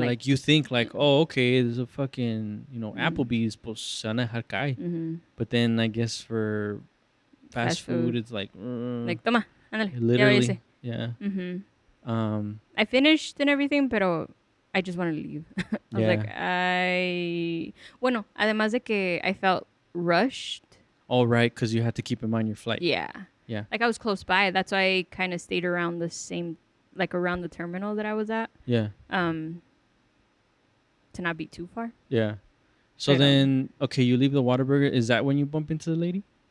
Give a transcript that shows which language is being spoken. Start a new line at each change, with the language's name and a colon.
English: like you think like, oh, okay, there's a fucking, Mm.
Spanish: Applebee's, pues se van a dejar caer. Mhm.
English: But then I guess for fast Fast food. food, it's like,
Spanish: Like, toma, ándale.
English: literally, yeah. Mhm. Um, I finished and everything,
Spanish: pero
English: I just wanted to leave. I was like, Yeah.
Spanish: bueno, además de que
English: I felt rushed. all right, because you had to keep in mind your flight. Yeah. Yeah. Like I was close by. That's why I kind of stayed around around the terminal that I was at. Yeah, To not be too far. yeah. So But, then, okay, you leave the Whataburger. Is that when you bump into the lady?